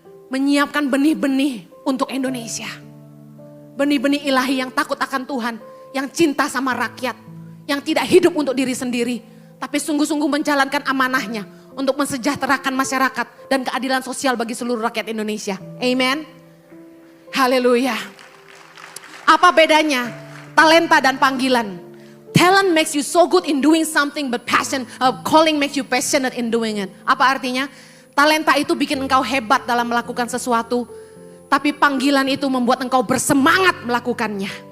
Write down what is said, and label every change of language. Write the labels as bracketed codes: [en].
[id] Menyiapkan benih-benih untuk Indonesia. Benih-benih ilahi yang takut akan Tuhan, yang cinta sama rakyat. Yang tidak hidup untuk diri sendiri, tapi sungguh-sungguh menjalankan amanahnya untuk mensejahterakan masyarakat dan keadilan sosial bagi seluruh rakyat Indonesia. Amen. Haleluya. Apa bedanya talenta dan panggilan? [en] Talent makes you so good in doing something, but calling makes you passionate in doing it. [id] Apa artinya? Talenta itu bikin engkau hebat dalam melakukan sesuatu, tapi panggilan itu membuat engkau bersemangat melakukannya.